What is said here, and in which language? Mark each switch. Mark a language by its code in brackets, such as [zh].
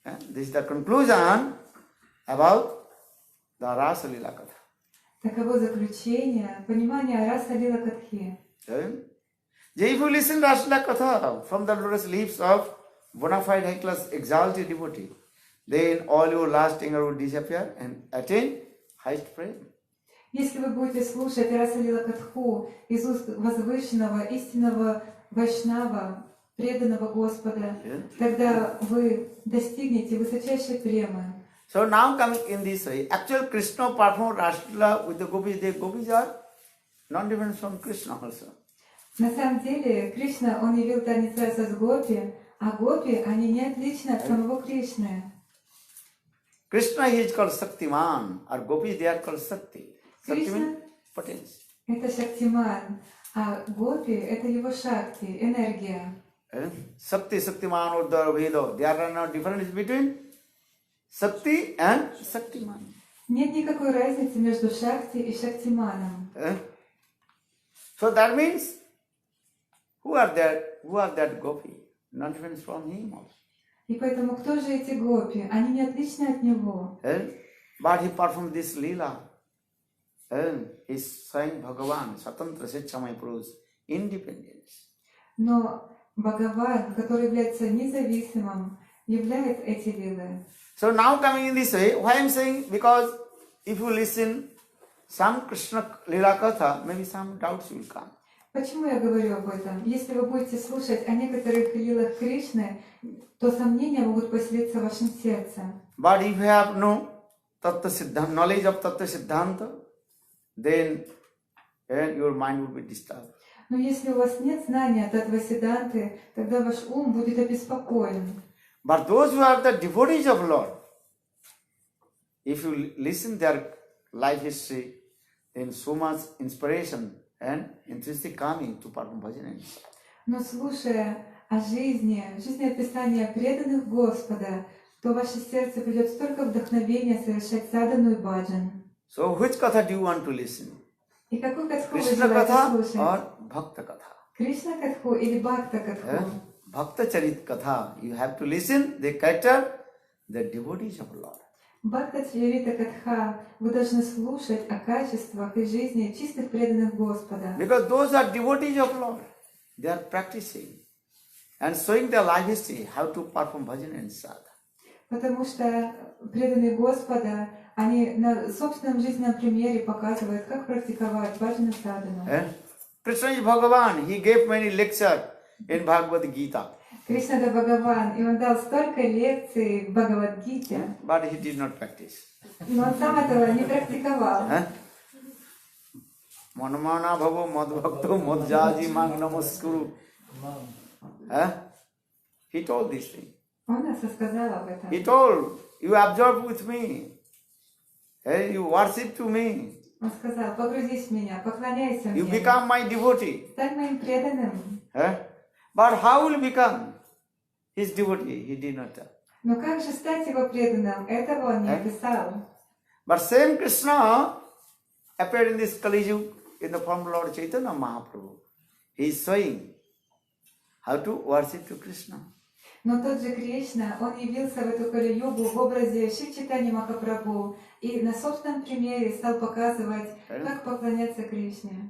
[en] This is the conclusion about the Rasa Lila Katha. [ru] Таково заключение, понимание Раса Лила Катхи. [en] If you listen to Rasa Katha from the lotus lips of bona fide high class exalted devotee, then all your last anger will disappear and attain highest praise. [ru] Если вы будете слушать Раса Лила Катху из уст возвышенного, истинного вайшнава, преданного Господа, тогда вы достигнете высочайшей премы. [en] So now coming in this way, actual Krishna performed Rasla with the gopis. The gopis are not different from Krishna also. [ru] На самом деле, Кришна, он явил танец раса с гопи, а гопи, они не отличны от самого Кришны. [en] Krishna he is called Shaktiman, or gopis they are called Shakti. Shakti means potence. [ru] Это Шактиман, а гопи — это его шакти, энергия. [en] Shakti, Shaktiman, Uddhar, Vedo, there are no difference between Shakti and Shaktiman. [ru] Нет никакой разницы между Шакти и Шактиманом. [en] So that means, who are that gopi? Not different from him also. [ru] И поэтому кто же эти гопи? Они не отличны от него. [en] But he performed this lila. He's showing Bhagavan, Swatantra Sechchamay Purush, independence. [ru] Но Бхагаван, который является независимым, являет эти лилы. [en] So now coming in this way, why I am saying? Because if you listen some Krishna Lila Katha, maybe some doubts will come. [ru] Почему я говорю об этом? Если вы будете слушать о некоторых лилах Кришны, то сомнения могут поселиться в вашем сердце. [en] But if you have no knowledge of Tattva Siddhanta, then your mind will be disturbed. [ru] Но если у вас нет знания Таттва Сиддханты, тогда ваш ум будет обеспокоен. [en] But those who are the devotees of Lord, if you listen their life history, then so much inspiration and interest coming to perform bhajan. [ru] Но слушая о жизни описания преданных Господа, то в ваше сердце придет столько вдохновения совершать садану и баджан. [en] So which katha do you want to listen? [ru] И какую катху вы [en] Krishna [ru] желаете [en] katha [ru] слушать? [en] or Bhakta katha? [ru] Кришна катху или Бхакта катху? [en] Bhakta Charit Katha, you have to listen the character, the devotees of Lord. [ru] Бхакта Чарита Катха, вы должны слушать о качествах и жизни чистых преданных Господа. [en] Because those are devotees of Lord. They are practicing and showing their life history, how to perform bhajan and sadhana. [ru] Потому что преданные Господа, они на собственном жизненном примере показывают, как практиковать баджана садану. [en] Krishna is Bhagavan, he gave many lectures. in Bhagavad Gita. [ru] Кришна это Бхагаван, и он дал столько лекций в Бхагавад-гите, [en] But he did not practice. [ru] но он сам этого не практиковал. [sa] Manamana bhavo madbhakto madjaji mang namaskuru. [en] He told this thing. [ru] Он нас рассказал об этом. [en] He told, you absorb with me. You worship to me. [ru] Он сказал, погрузись в меня, поклоняйся [en] You [ru] мне, [en] become my devotee. [ru] стань моим преданным. [en] But how will become his devotee? He did not tell. [ru] Но как же стать его преданным? Этого он не описал. [en] But same Krishna appeared in this Kali Yuga in the form of Lord Chaitanya Mahaprabhu. He is showing how to worship to Krishna. [ru] Но тот же Кришна, он явился в эту Кали-югу в образе Шри Чайтаньи Махапрабху и на собственном примере стал показывать, как поклоняться Кришне.